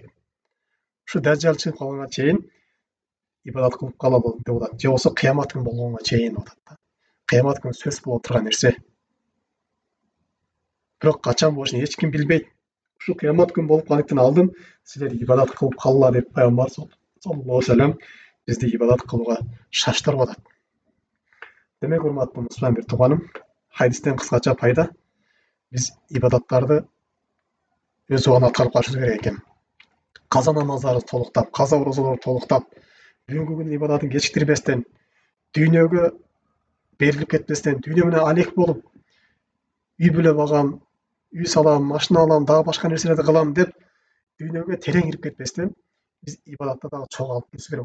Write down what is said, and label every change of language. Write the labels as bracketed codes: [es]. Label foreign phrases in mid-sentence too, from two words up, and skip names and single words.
[ky] Ушу Даджал чыгып калганга чейин ибадат кылып калалы деп атат. Же болбосо кыямат күнү болгонго чейин деп атат. Кыямат күнү сөз боло турган нерсе. Бирок качан болушун эч ким билбейт. Ушу кыямат күнү болуп калдыктан алдын силер ибадат кылып калгыла деп Пайгамбар [ar] صلى الله عليه وسلم [ky] бизди ибадат кылууга шаштырып атат. Демек, урматтуу мусулман бир тууганым, хадистен кыскача пайда биз ибадаттарды өз убагында аткарып калышыбыз керек экен. Каза намаздарды толуктап, каза орозолорду толуктап, бүгүнкү күндүн ибадатын кечиктирбестен, дүйнөгө берилип кетпестен, дүйнө менен алек болуп, үй бүлө багам, үй салам, машина алам, дагы башка нерселерди кылам деп дүйнөгө терең кирип кетпестен, биз ибадатта дагы чогуу алып кетишибиз керек.